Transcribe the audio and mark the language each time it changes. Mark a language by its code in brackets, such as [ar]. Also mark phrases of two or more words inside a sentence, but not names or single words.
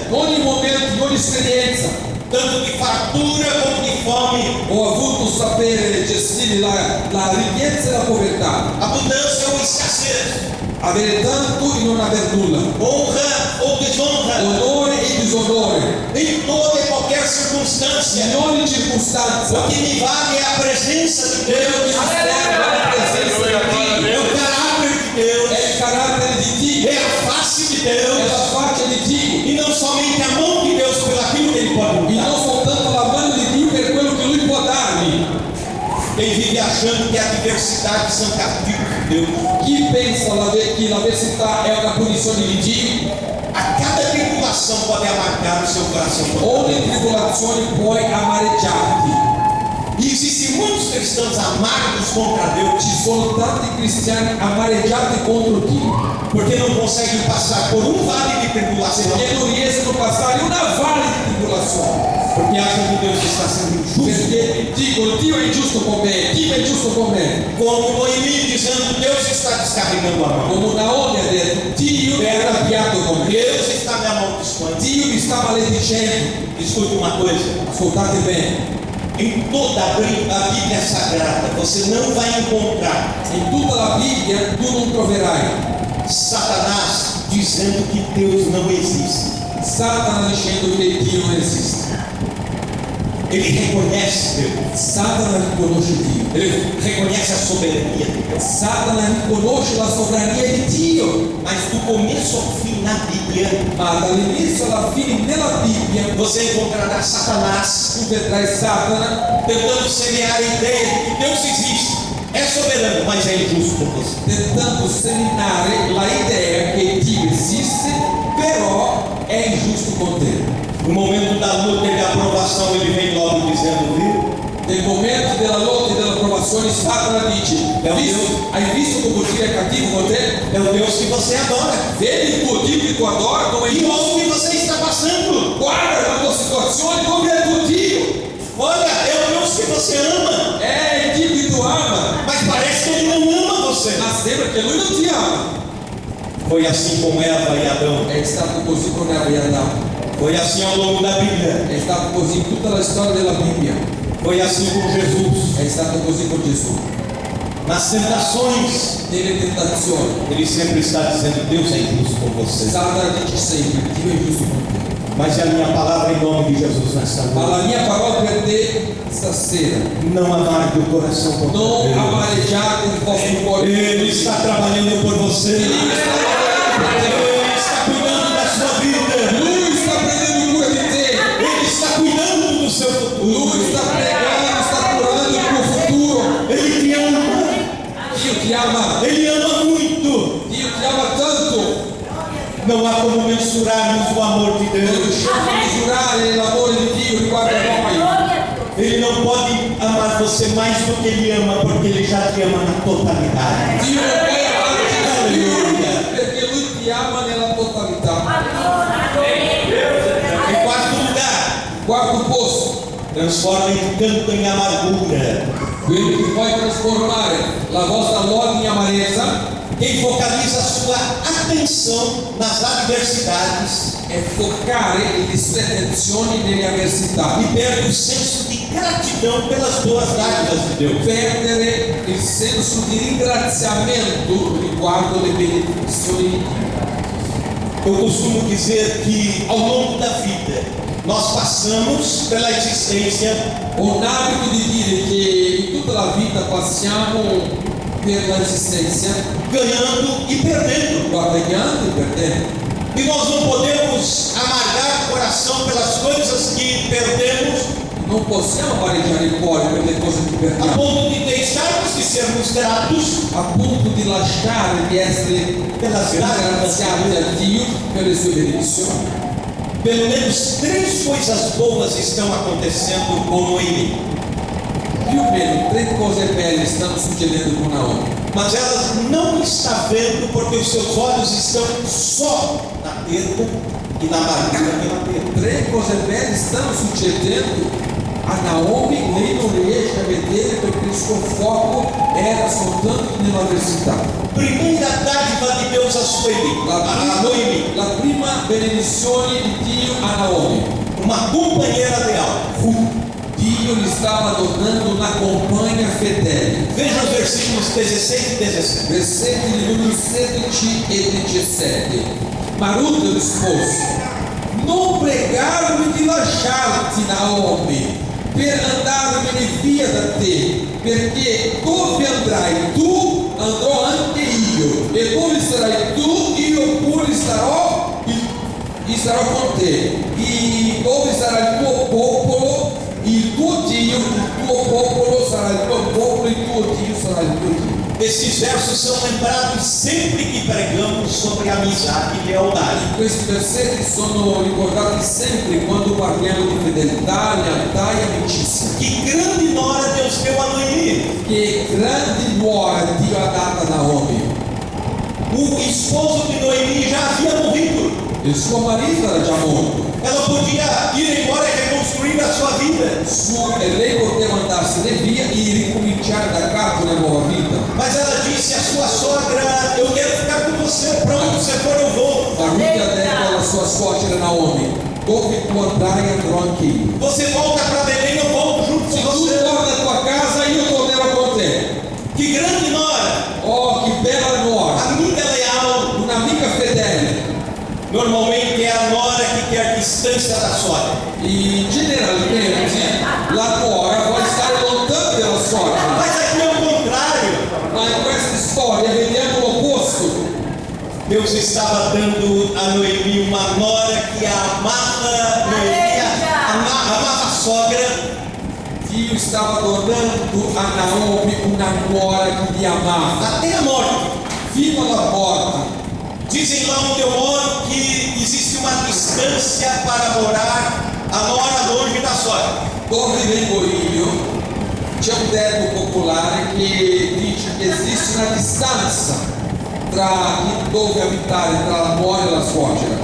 [it] momento, in ogni esperienza. [pt] tanto de fartura como de fome, [it] Ho avuto sapere gestire la ricchezza e la povertà, [pt] abundância ou escassez, [it] avere tanto e non aver nulla, [pt] honra ou desonra, [it] onore e disonore, [pt] em toda e qualquer circunstância. [it] in ogni circostanza. [pt] O que me vale é a presença de Deus, [it] Serve la presenza di [pt] é [it] Dio, [pt] o caráter de Deus, [it] è il carattere di Dio, [pt] é a face de [it] è [pt] Deus, [it] la faccia di Dio, [pt] e não somente a mão de Deus pelo aquilo que Ele pode e me [it] non [pt] dar. [it] soltanto la mano di Dio per quello che Lui può darmi. [pt] Quem vive achando que a diversidade são castigos de Deus, [it] Chi pensa che l'avversità è una punizione di Dio, [pt] a cada tribulação pode amargar o seu coração. [it] ogni tribolazione può amareggiarti. [pt] E existem muitos cristãos amargos contra Deus, [it] Ci sono tanti cristiani amareggiati contro Dio, [pt] porque não conseguem passar por um vale de tribulação, [it] perché non riescono a passare una valle di tribolazione, [pt] porque acham que Deus está sendo injusto. [it] perché dicono Dio è ingiusto con me, Dio è giusto con me. [pt] Como Noemi dizendo, Deus está descarregando a mão. [it] Come Naomi ha detto, Dio è arrabbiato con me, [pt] Deus está me amaldiçoando. [it] Dio mi sta maledicendo. [pt] Escute uma coisa. [it] Ascoltate bene, [pt] Em toda a Bíblia Sagrada, você não vai encontrar [it] in tutta la Bibbia tu non troverai [pt] Satanás dizendo que Deus não existe. [it] Satana dicendo che Dio non esiste. [pt] Ele reconhece Deus. [it] Satana riconosce Dio. [pt] Ele reconhece a soberania de Deus. [it] Satana riconosce la sovrania di Dio. [pt] Mas do começo ao fim na Bíblia, [it] Ma dall'inizio alla fine nella Bibbia [pt] você encontrará Satanás [it] tu vedrai Satana [pt] tentando semear a ideia de que Deus existe. É soberano, mas é injusto com você. [it] tentando seminare la idea che Dio esiste, però è ingiusto con te. [pt] No momento da luta e da aprovação, ele vem logo dizendo, viu? [it] Nel momento della lotta e della situazioni Satana dice: hai visto como Dio è cattivo con te? [pt] É o Deus que você adora. [it] Vedi il tuo Dio che tu adora come [pt] E [it] Dio? [pt] olha o que você está passando. [it] Guarda la tua situazione, come è il tuo Dio? [pt] Olha, é o Deus que você ama. [it] È il Dio che tu ama, [pt] Mas parece que Ele não ama você. [it] ma sembra che Lui non ti ama. [pt] Foi assim com Eva e Adão. [it] È stato così con Eva e Adamo, [pt] Foi assim ao longo da Bíblia. [it] è stato così in tutta la storia della Bibbia, [pt] Foi assim com Jesus. [it] è stato così con Gesù. [pt] Nas tentações, [it] Nelle tentazioni, [pt] Ele sempre está dizendo: Deus é injusto com você. [it] Satana dice sempre: Dio è giusto con te. [pt] Mas é a minha palavra em nome de Jesus nesta [it] Ma [pt] noite. [it] la mia parola per te stasera: [pt] Não amargue o coração por [it] non [pt] Deus. [it] amareggiate il vostro cuore. [pt] Ele está trabalhando por você. [it] Dio sta lavorando per te. [pt] Ele está cuidando da sua vida. [it] Lui sta prendendo cura di te. [pt] Ele está cuidando do seu futuro. [it] Lui sta pregando, sta curando il tuo futuro. [pt] Ele te ama. [it] Dio ti ama. [pt] Ele ama muito. [it] Dio ti ama tanto. [pt] Não há como mensurarmos o amor de [it] Non [pt] Deus. [it] riusciamo a misurare l'amore di Dio riguardo a noi. [pt] Glória a Deus. Ele não pode amar você mais do que Ele ama, porque Ele já te ama na totalidade. [it] Dio non puoi amarti di più, perché Lui ti ama nella totalità. [pt] Em quarto lugar, [it] Quarto posto, [pt] transforma em canto em amargura. [it] quello che puoi trasformare la vostra lode in amarezza [pt] Quem focaliza a sua atenção nas adversidades [it] è focare le sue attenzioni nelle avversità, [pt] e perde o senso de gratidão pelas boas dádivas de Deus. [it] perdere il senso di ringraziamento riguardo le benedizioni di Dio. [pt] Eu costumo dizer que ao longo da vida nós passamos pela existência [it] Ho un abito di dire che in tutta la vita passiamo per l'esistenza [pt] ganhando e perdendo. [it] guadagnando e perdendo. [pt] E nós não podemos amargar o coração pelas coisas que perdemos, [it] Non possiamo amareggiare il cuore per le cose che a perdiamo, [pt] ponto de deixarmos de sermos gratos [it] a punto di lasciare di essere [pt] pelas graças. [it] ringraziati a Dio per le sue benedizioni. [pt] Pelo menos 3 coisas boas estão acontecendo com Noemi, [it] Più o meno 3 cose belle stanno succedendo con Naomi, [pt] mas ela não está vendo porque os seus olhos estão só na perda e na amargura pela perda. [it] 3 cose belle stanno succedendo a Naomi, lei non riesce a vedere perché il suo foco era soltanto nell'avversità. [pt] Primeira dádiva de Deus a Sueli, a Noemi, [it] La prima benedizione di Dio a Naomi: [pt] uma companheira leal. [it] Dio gli stava donando una compagna fedele. [pt] Veja os versículos 16 e 17. [it] Versetti di numero 16 e 17. Ma Ruth rispose: non pregarmi di lasciarti, Naomi, per andarmene via da te, perché dove andrai tu, andrò anche io, e dove sarai tu, io pure sarò con te, e dove sarà il tuo popolo, il tuo Dio, il tuo popolo sarà il tuo popolo, il tuo Dio sarà il tuo Dio. [pt] Esses versos são lembrados sempre que pregamos sobre amizade e lealdade. [it] Questi versetti sono ricordati sempre quando parliamo di fedeltà, lealtà e amicizia. [pt] Que grande nora Deus deu a Noemi. [it] Che grandi nuora Dio ha dato a Naomi. [pt] O esposo de Noemi já havia morrido. [it] Il suo marito era già morto. [pt] Ela podia ir embora e reconstruir a sua vida. [it] E lei poteva andarsene via e ricominciare da capo una nuova vita. [pt] Mas ela disse à sua sogra: eu quero ficar com você. Para onde você for, eu vou. [it] Ma Ruth ha detto alla sua suocera Naomi: dove tu andrai andrò anche io. [pt] Você volta para Belém, eu volto junto [it] Se [pt] com [it] tu [pt] você. [it] torna a tua casa, io tornerò con te. [pt] Que grande nora. [it] Oh, che bella nuora. [pt] Amiga leal. [it] Un'amica fedele. [pt] Normalmente é a nora que quer distância da sogra. [it] E generalmente la nuora vuole stare lontano dalla suocera. [pt] Mas aqui é o contrário. [it] Ma in questa storia vediamo l'opposto. [pt] Deus estava dando a Noemi uma nora que amava Noemi, amava a sogra. [it] Dio stava donando a Naomi una nuora che li amava [pt] Até a morte. [it] fino alla morte. [pt] Dizem lá onde eu moro que existe uma distância para morar a nora longe da sogra. [it] Dove vengo io C'è un detto popolare che dice che esiste una distanza tra dove abitare, tra la nuora e la suocera.